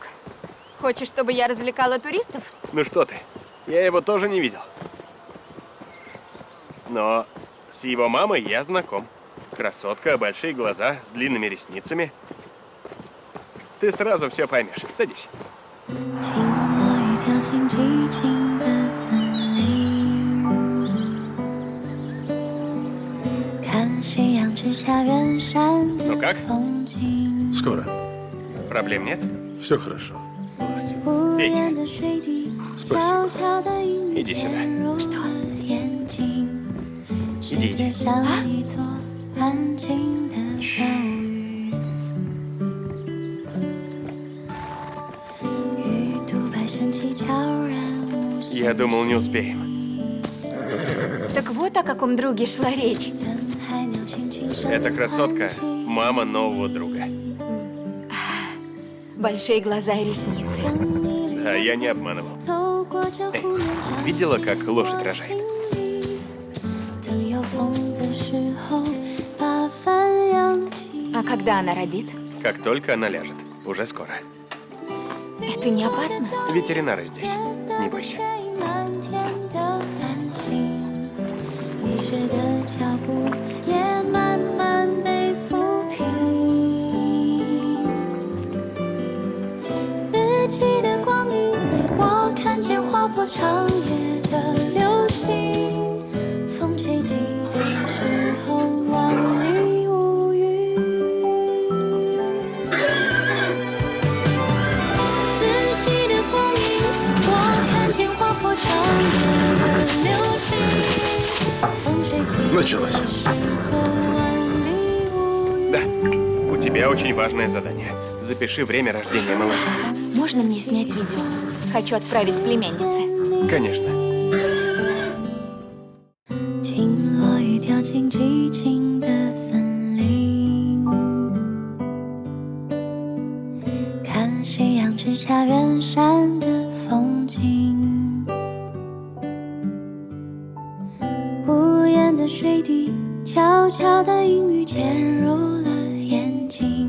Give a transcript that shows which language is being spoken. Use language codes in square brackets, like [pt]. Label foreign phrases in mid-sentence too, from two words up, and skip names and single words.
[ru] Хочешь, чтобы я развлекала туристов? Ну что ты? Я его тоже не видел. Но с его мамой я знаком. Красотка, большие глаза, с длинными ресницами. Ты сразу все поймешь. Садись. [zh] 听落雨掉进寂静的森林，看夕阳之下远山的 [ru] Ну как? [zh] 风景， [ru] Скоро. Проблем нет? Все хорошо. Класс. [zh] 无言 [ru] Пейте. [zh] 的水滴， [ru] Спасибо. [zh] 悄悄地隐喻 [ru] Иди сюда. [zh] 渐入了眼睛。世 [ru] Иди, [zh] 界 [ru] иди. [zh] 像一座安静的岛屿，鱼肚白升起，悄然无声。 [ru] Я думал, не успеем. Так вот о каком друге шла речь. [zh] 等海鸟轻轻声 [ru] Эта красотка [zh] 唤起 – [ru] мама нового друга. Большие глаза и ресницы. Да, я не обманывал. [zh] 走过这湖面照 [ru] Видела, как лошадь рожает? [zh] 等有风的时候，把帆扬起。 [ru] А когда она родит? Как только она ляжет. Уже скоро. Это не опасно? Ветеринары здесь. Не бойся. [zh] 漫天的繁星，迷失的脚步也慢慢被抚平。四季的光阴，我看见划破长夜的流星，风吹起的时候万里无云。四季的光阴，我看见划破长夜的流星，风吹起的 [ru] Началось. [zh] 时候万里无云。 [ru] Да. У тебя очень важное задание. Запиши время рождения малыша. Можно мне снять видео? Хочу отправить племяннице. Конечно. [zh] 听落雨掉进寂静的森林，看夕阳之下远山的风景，无言的水滴，悄悄地隐喻潜入了眼睛。